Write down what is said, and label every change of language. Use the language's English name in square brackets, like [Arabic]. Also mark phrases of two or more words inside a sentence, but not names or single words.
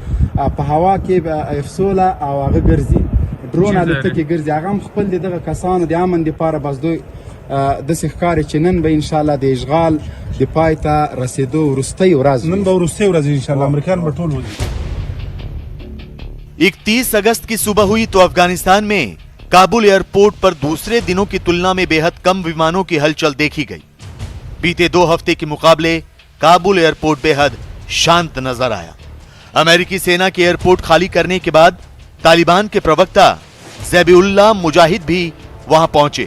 [Pashto] په هوا کې افسوله او هغه ګرځي، ډرون الوتکې ګرځي. هغه هم خپل دغه کسانو د امن لپاره بس دوی داسې ښکاري چې نن به انشاءالله د اشغال د پای ته رسېدو وروستۍ ورځ نن به وروستۍ ورځ انشاءالله امریکایان به ټول وځي. [Hindi] 31 अगस्त की सुबह हुई तो अफगानिस्तान में काबुल एयरपोर्ट पर दूसरे दिनों की तुलना में बेहद कम विमानों की हलचल देखी गई। बीते 2 हफ्ते के मुकाबले काबुल एयरपोर्ट बेहद शांत नजर आया। अमेरिकी सेना के एयरपोर्ट खाली करने के बाद तालिबान के प्रवक्ता ज़बीउल्लाह मुजाहिद भी वहां पहुंचे।